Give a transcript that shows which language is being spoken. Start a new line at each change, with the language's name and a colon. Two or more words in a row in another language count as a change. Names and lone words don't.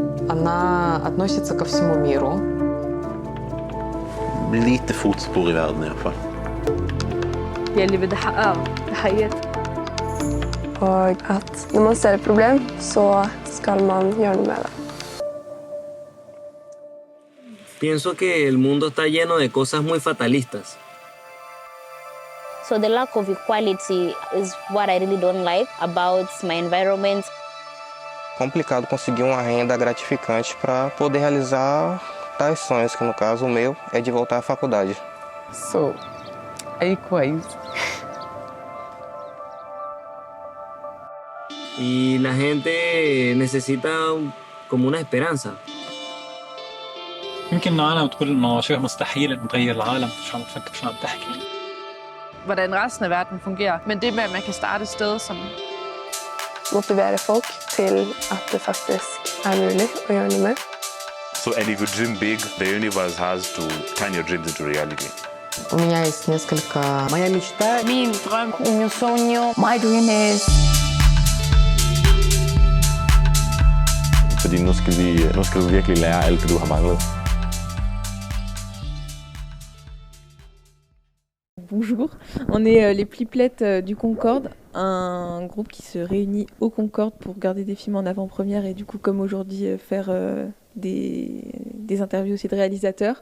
Russian: Она относится ко всему миру.
Swedish: Lite fotspår i världen i alla fall.
Arabic: يلي بدها حقها تحياتي.
Norwegian: Og at når man ser et problem, så skal man gjøre noe med det.
Spanish: Pienso que el mundo está lleno de cosas muy fatalistas.
English: So the lack of equality is what I really don't like about my environment.
Portuguese: Complicado conseguir uma renda gratificante para poder realizar tais sonhos, que no caso o meu é de voltar à faculdade. So, equais.
Spanish: Y la gente necesita como una esperanza.
Arabic: يمكن إنه أنا بتقول إنه شبه مستحيل إنه نغير العالم، شو عم تفكر شو عم تحكي.
Danish: Hvordan resten af verden fungerer. Men det med, at man kan starte et sted, som
Norwegian: Motivere folk til at det faktisk er mulig å gjøre noe med.
English: So, and if you dream big, the universe has to turn your dreams into reality.
Russian: У меня есть несколько... Моя мечта.
Danish: min drøm.
Portuguese: O meu sonho.
English: My dream is.
Danish: Fordi nu skal du virkelig lære alt det, du har manglet.
French: Bonjour, on est les Pliplettes du Concorde, un groupe qui se réunit au Concorde pour regarder des films en avant-première et du coup comme aujourd'hui faire des interviews aussi de réalisateurs.